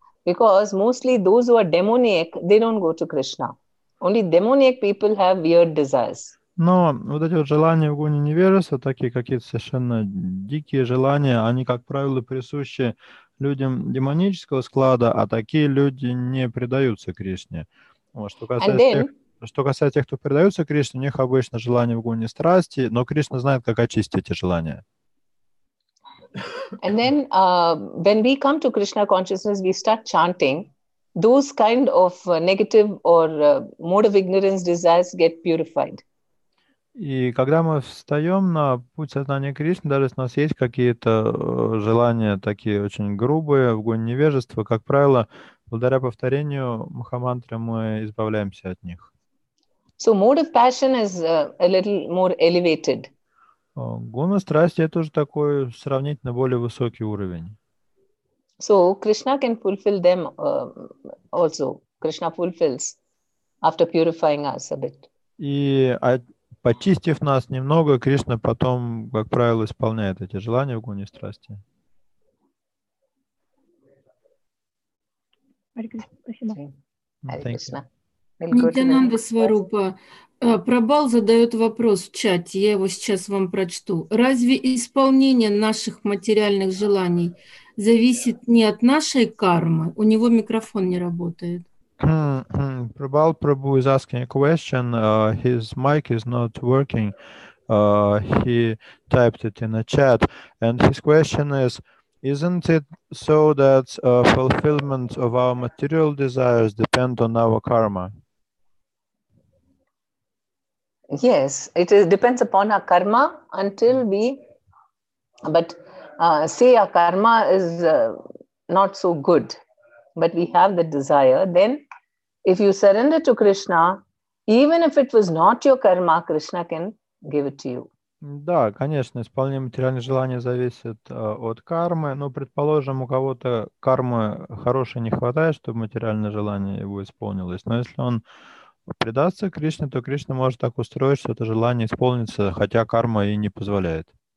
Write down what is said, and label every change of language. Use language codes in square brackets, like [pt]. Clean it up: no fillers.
[en] Because mostly those who are demoniac, they don't go to Krishna. Only demoniac people have weird desires. [ru] Но вот эти вот желания в гуне невежества, такие какие-то совершенно дикие желания, они, как правило, присущи людям демонического склада, а такие люди не предаются Кришне. Вот, что касается тех, кто предается Кришне, у них обычно желание в гуне страсти, но Кришна знает, как очистить эти желания. [en] And then when we come to Krishna consciousness, we start chanting, those kind of negative or mode of ignorance desires get purified. [ru] И когда мы встаем на путь сознания Кришны, даже если у нас есть какие-то желания такие очень грубые, в гуне невежества, как правило, благодаря повторению Махамантры мы избавляемся от них. [en] So mode of passion is a little more elevated. [ru] Гуна страсти — это уже такой сравнительно более высокий уровень. [en] So Krishna can fulfill them also. Krishna fulfills after purifying us a bit. [ru] И почистив нас немного, Кришна потом, как правило, исполняет эти желания в гуне страсти. Харе Кришна, спасибо. [en] Харе Кришна. We'll go to the [ru] Нитянанда [en] next. [ru] Сварупа. Прабал задает вопрос в чате, я его сейчас вам прочту. Разве исполнение наших материальных желаний зависит не от нашей кармы? У него микрофон не работает. [en] Prabal Prabhu is asking a question. His mic is not working. He typed it in a chat. And his question is, isn't it so that fulfillment of our material desires depend on our karma? Yes, depends upon our karma until but say our karma is not so good, but we have the desire, then if you surrender to Krishna, even if it was not your karma, Krishna can give it to you. [ru] Да, конечно, исполнение материальных желаний зависит от кармы, но, предположим, у кого-то кармы хорошей не хватает, чтобы материальное желание его исполнилось, но если он предастся Кришне, то Кришна может так устроить, что это желание исполнится, хотя карма и не позволяет.